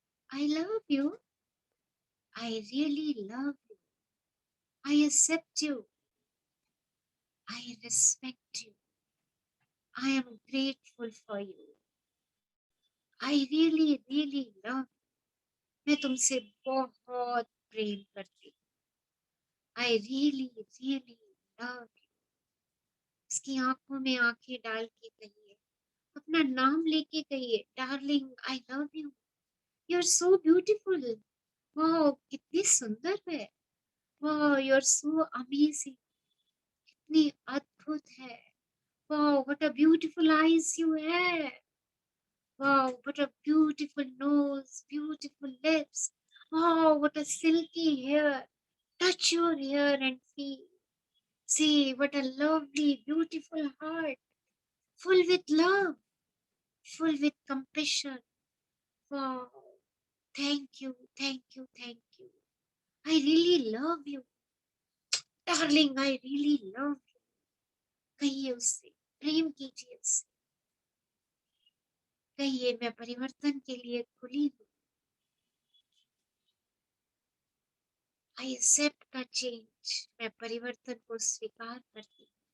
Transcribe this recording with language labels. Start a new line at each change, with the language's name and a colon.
English: I love you, I really love you, I accept you, I respect you, I am grateful for you, I really really love,
Hindi: मैं तुमसे बहुत प्रेम करती हूँ,
English: I really really love you.
Hindi: इसकी आंखों में आंखें डाल के कहिए, अपना नाम लेके कहिए,
English: darling I love you, you are so beautiful,
Hindi: वाह कितनी सुंदर है, वाह
English: you are so amazing,
Hindi: कितनी अद्भुत है, वाह
English: What a beautiful eyes you have, wow what a beautiful nose, beautiful lips, wow what a silky hair, touch your hair and feel, see what a lovely beautiful heart, full with love, full with compassion, wow, thank you, thank you, thank you, I really love you, darling I really love you।
Hindi: कहिए उससे, प्रेम कीजिए उससे, कहिए मैं परिवर्तन के लिए खुली हूँ,
English: I accept the change,
Hindi: मैं परिवर्तन को स्वीकार करती हूँ।